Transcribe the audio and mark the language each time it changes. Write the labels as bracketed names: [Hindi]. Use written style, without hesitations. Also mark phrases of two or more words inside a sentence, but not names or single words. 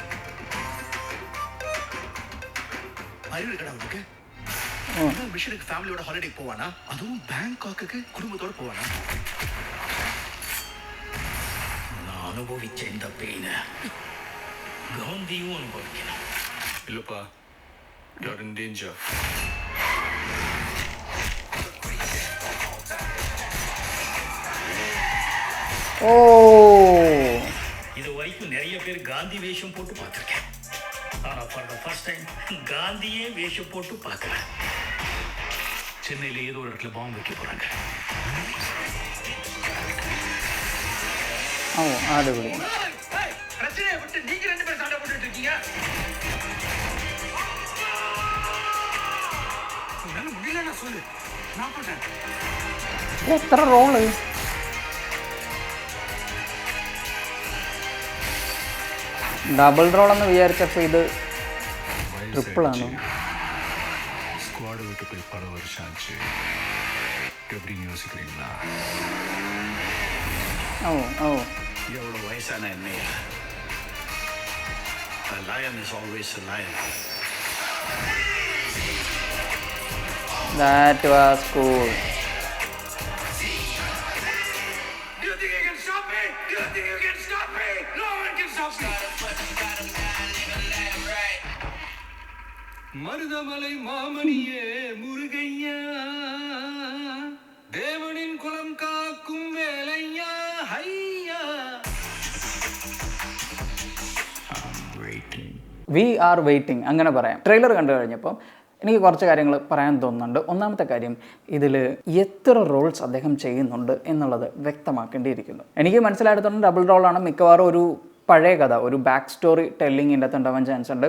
[Tamil] அறிவு கடை உனக்கு மிஷனுக்கு ஃபேமிலியோட ஹாலிடே போவானா? அதுவும் பேங்காக்கு குடும்பத்தோட போவானா? நான் அனுபவிச்ச இந்த பெயின காந்தியும் அனுபவிக்கணும். இல்லப்பா, [English] you're in danger. [Tamil] ஓ, இது வரைக்கும் நிறைய பேர் காந்தி வேஷம் போட்டு பார்த்துருக்கேன். ஆனால் [English] for the first time [Tamil] காந்தியே வேஷம் போட்டு பார்க்குறேன். சென்னையில் ஏதோ ஒரு இடத்துல பாம்பு வைக்க போகிறாங்க. ஓ அடிப்பொலி. பிரச்சனையை விட்டு நீங்க ரெண்டு பேரும் சண்டை போட்டுட்டு இருக்கீங்க. உன்னால முடியலன்னா சொல்லு, நான் பண்றேன். [Malayalam] എത്ര റോള്. ഡബിൾ റോളെന്ന് വിചാരിച്ചപ്പോൾ ഇത് ട്രിപ്പിളാണോ? [Tamil] ஸ்குவாடை விட்டு போய் பல வருஷம் ஆச்சு. எப்படின்னு யோசிக்கிறீங்களா? ஓ ஓ, எவ்வளோ வயசான என்னையா? [English] A lion is always a lion. that was cool. Do you think you can stop me? Do you think you can stop me? No one can stop me. [Tamil] மருதமலை மாமணியே முருகையா, தேவனின் குலம் காக்கும் வேலையா, ஹையா. [English] we are waiting [Malayalam] അങ്ങനെ പറയാം. ട്രെയിലർ കണ്ടു കഴിഞ്ഞപ്പോൾ എനിക്ക് കുറച്ച് കാര്യങ്ങൾ പറയാൻ തോന്നുന്നുണ്ട്. ഒന്നാമത്തെ കാര്യം, ഇതിൽ എത്ര റോൾസ് അദ്ദേഹം ചെയ്യുന്നുണ്ട് എന്നുള്ളത് വ്യക്തമാക്കേണ്ടിയിരിക്കുന്നു. എനിക്ക് മനസ്സിലായിടത്തോളം ഡബിൾ റോളാണ്. മിക്കവാറും ഒരു പഴയ കഥ, ഒരു [English] back story [Malayalam] ടെല്ലിങ്ങിൻ്റെ അകത്ത് ഉണ്ടാവാൻ ചാൻസ് ഉണ്ട്.